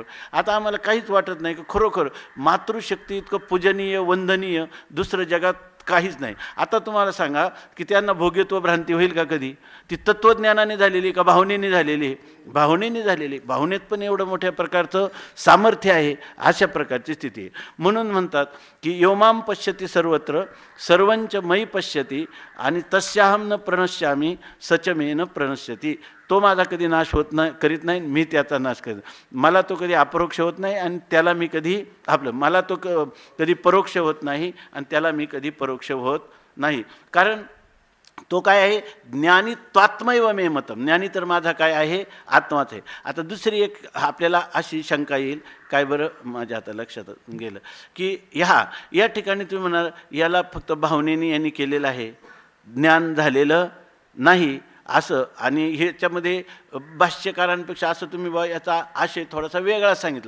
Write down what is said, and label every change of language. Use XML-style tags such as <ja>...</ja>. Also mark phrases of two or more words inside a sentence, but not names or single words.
<mr>आता आम्हाला काहीच वाटत नाही की खरोखर मातृशक्ती इतकं पूजनीय वंदनीय दुसरं जगात काहीच नाही. आता तुम्हाला सांगा की त्यांना भोग्यत्व भ्रांती होईल का कधी? ती तत्त्वज्ञानाने झालेली का भावनेने झालेली? भावनेने झालेली. भावनेत पण एवढं मोठ्या प्रकारचं सामर्थ्य आहे. अशा प्रकारची स्थिती आहे. म्हणून म्हणतात की</mr> <sa>योमाम पश्यती सर्वत्र सर्वंच मयि पश्यती आणि तस्याहम न प्रणश्यामी सच मे न प्रणश्यती.</sa> <mr>तो माझा कधी नाश होत नाही करीत नाही, मी त्याचा नाश करीत. मला तो कधी अपरोक्ष होत नाही आणि त्याला मी कधी मला तो कधी परोक्ष होत नाही आणि त्याला मी कधी परोक्ष होत नाही. कारण तो काय आहे,</mr> <sa>ज्ञानी त्वात्मैव मे मतम,</sa> <mr>ज्ञानी तर माझा काय आहे, आत्माच आहे. आता दुसरी एक आपल्याला अशी शंका येईल, काय बरं माझ्या आता लक्षात गेलं की या ठिकाणी तुम्ही म्हणाल याला फक्त भावनेने यांनी केलेलं आहे, ज्ञान झालेलं नाही असं, आणि ह्याच्यामध्ये भाष्यकारांपेक्षा असं तुम्ही बा याचा आशय थोडासा वेगळा सांगितला.</mr>